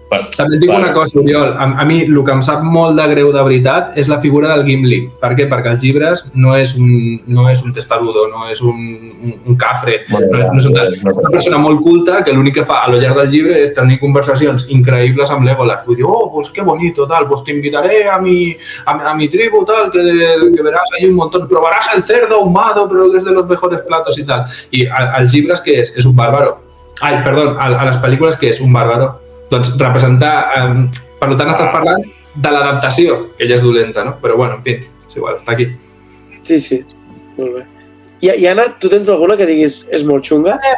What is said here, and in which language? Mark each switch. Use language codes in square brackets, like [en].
[ca] També et dic una cosa, Oriol. A mi el que em sap molt de greu de veritat és la figura del Gimli. Per què? Perquè els llibres no és un testarudo, no és un cafre. No és una persona molt culta que l'únic que fa a lo llarg del llibre és tenir conversacions increïbles amb Legolas. Vull dir, [es] pues qué bonito, tal, pues te invitaré a mi tribu, tal, que verás ahí un montón, probarás el cerdo ahumado, pero que es de los mejores platos y tal. [ca] I als llibres què és? És un bàrbaro. A les pel·lícules què és? Un bàrbaro. Doncs representar... Per tant, estàs parlant de l'adaptació, que ella és dolenta, no? Però, bueno, en fi, és igual, està aquí. Sí, molt bé. I Anna, tu tens alguna que diguis és molt xunga?